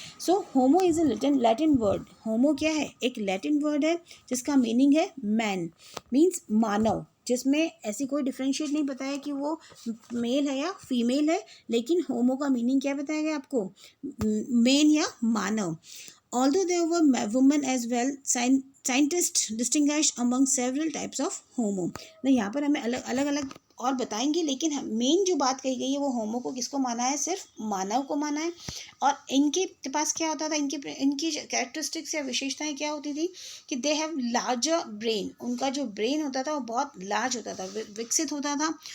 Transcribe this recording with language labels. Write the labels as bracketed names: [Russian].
[English] So homo is a Latin word. [Hindi] होमो क्या है? एक लैटिन वर्ड है जिसका मीनिंग है मैन, मीन्स मानव, जिसमें ऐसी कोई डिफ्रेंशिएट नहीं बताया कि वो मेल है या फीमेल है, लेकिन होमो का मीनिंग क्या बताया गया आपको? मेन या मानव। [English] Although there were women as well, scientists distinguished among several types of homo. [Hindi] ना यहाँ पर हमें अलग अलग अलग और बताएंगे, लेकिन मेन जो बात कही गई है वो होमो को किसको माना है, सिर्फ मानव को माना है। और इनके पास क्या होता था, इनकी कैरेक्टरिस्टिक्स या विशेषताएं क्या होती थी कि [English] they have larger brain, [Hindi] उनका जो ब्रेन होता था वो बहुत लार्ज होता था, विकसित होता था।